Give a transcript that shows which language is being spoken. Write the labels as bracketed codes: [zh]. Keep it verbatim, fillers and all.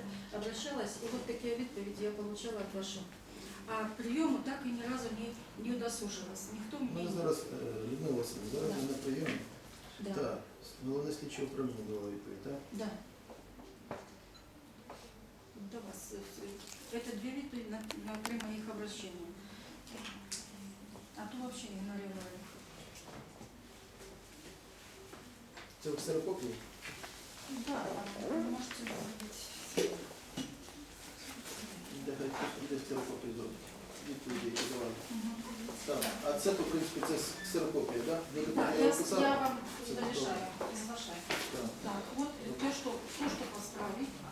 [ru] соглашалась, и вот такие ответы я получала от ваших. А приему так и ни разу не, не удосужилась. Никто мне... [uk] Ну, зараз, Людмила Васильевна, зараз [ru] Да. [uk] ми на прийомі. [ru] Да. [uk] Так, головне слідче управління давала відповідь, так? [ru] Да. [uk] До вас. [ru] е, е, Это две ветви на, на три моих обращения. А то вообще игнорировали. [uk] Це в ксерокопії? [ru] Да, вы можете говорить. [uk] Де геть- де ксерокопії зробити? Відповіді, які давали. Мгм. Так, а це, то, в принципі, це ксерокопія, так? [ru] Так, я, с- я вам разрешаю, разглашаю. [uk] Так. [ru] Так, вот то, что, то, что по справе.